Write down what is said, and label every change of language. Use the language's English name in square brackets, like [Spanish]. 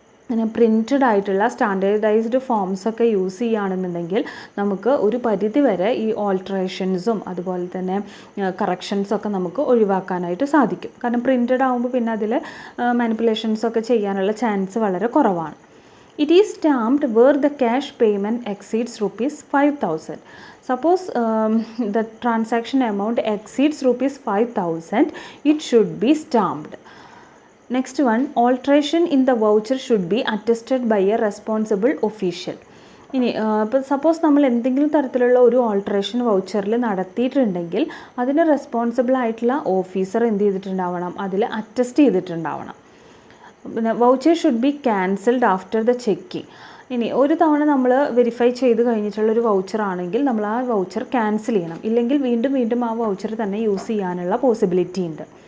[Malayalam] അങ്ങനെ പ്രിൻറ്റഡ് ആയിട്ടുള്ള standardised ഫോംസൊക്കെ use ചെയ്യുകയാണെന്നുണ്ടെങ്കിൽ നമുക്ക് ഒരു പരിധി വരെ ഈ ഓൾട്രേഷൻസും അതുപോലെ തന്നെ കറക്ഷൻസൊക്കെ നമുക്ക് ഒഴിവാക്കാനായിട്ട് സാധിക്കും. കാരണം പ്രിൻറ്റഡ് ആകുമ്പോൾ പിന്നെ അതിൽ മാനിപ്പുലേഷൻസൊക്കെ ചെയ്യാനുള്ള ചാൻസ് വളരെ കുറവാണ്. [English] It is stamped where the cash payment exceeds ₹5,000. Suppose the transaction amount exceeds ₹5,000, it should be stamped. Next one, alteration in the voucher should be attested by a responsible official. [Malayalam] ഇനി ഇപ്പോൾ suppose നമ്മൾ എന്തെങ്കിലും തരത്തിലുള്ള ഒരു alteration വൗച്ചറിൽ നടത്തിയിട്ടുണ്ടെങ്കിൽ അതിന് responsible ആയിട്ടുള്ള officer എന്ത് ചെയ്തിട്ടുണ്ടാവണം, അതിൽ അറ്റസ്റ്റ് ചെയ്തിട്ടുണ്ടാവണം. പിന്നെ [English] Voucher should be cancelled after the checking. [Malayalam] ഇനി ഒരു തവണ നമ്മൾ വെരിഫൈ ചെയ്ത് കഴിഞ്ഞിട്ടുള്ളൊരു വൗച്ചർ ആണെങ്കിൽ നമ്മൾ ആ വൗച്ചർ ക്യാൻസൽ ചെയ്യണം. ഇല്ലെങ്കിൽ വീണ്ടും വീണ്ടും ആ വൗച്ചർ തന്നെ യൂസ് ചെയ്യാനുള്ള പോസിബിലിറ്റി ഉണ്ട്.